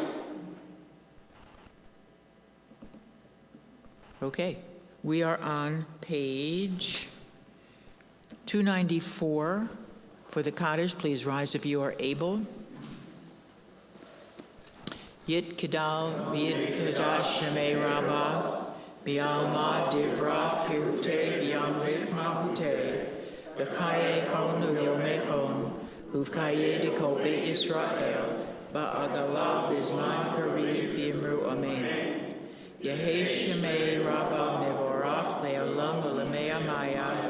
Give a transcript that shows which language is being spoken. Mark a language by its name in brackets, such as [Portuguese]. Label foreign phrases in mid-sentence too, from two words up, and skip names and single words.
[English] Okay, we are on page 294. For the Kaddish, please rise if you are able. [Aramaic] יִתְגַּדַּל וְיִתְקַדַּשׁ שְׁמֵהּ רַבָּא בְּעָלְמָא דִּי בְרָא כִרְעוּתֵהּ וְיַמְלִיךְ מַלְכוּתֵהּ בְּחַיֵּיכוֹן וּבְיוֹמֵיכוֹן וּבְחַיֵּי דְכָל בֵּית יִשְׂרָאֵל בַּעֲגָלָא וּבִזְמַן קָרִיב יְהֵא שְׁמֵהּ רַבָּא מְבָרַךְ לְעָלַם וּלְעָלְמֵי עָלְמַיָּא.